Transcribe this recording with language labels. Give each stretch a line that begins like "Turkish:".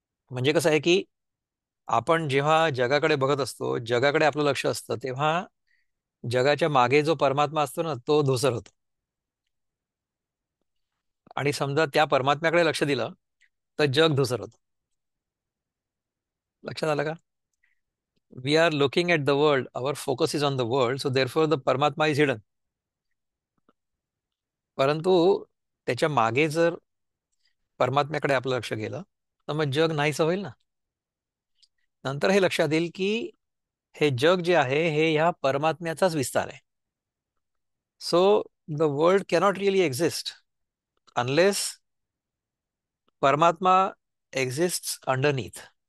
Marathi: म्हणजे कसं आहे की आपण जेव्हा जगाकडे बघत असतो, जगाकडे आपलं लक्ष असतं, तेव्हा जगाच्या मागे जो परमात्मा असतो ना तो धुसर होतो. आणि समजा त्या परमात्म्याकडे लक्ष दिलं तर जग धुसर होतं. लक्षात आलं का?
English: We are looking at the world, our focus is on the world, so therefore the परमात्मा is hidden.
Marathi: परंतु त्याच्या मागे जर परमात्म्याकडे आपलं लक्ष गेलं तर मग जग नाहीसं होईल ना. नंतर हे लक्षात येईल की हे जग जे आहे हे ह्या परमात्म्याचाच विस्तार आहे.
English: So the world cannot really exist unless परमात्मा exist underneath.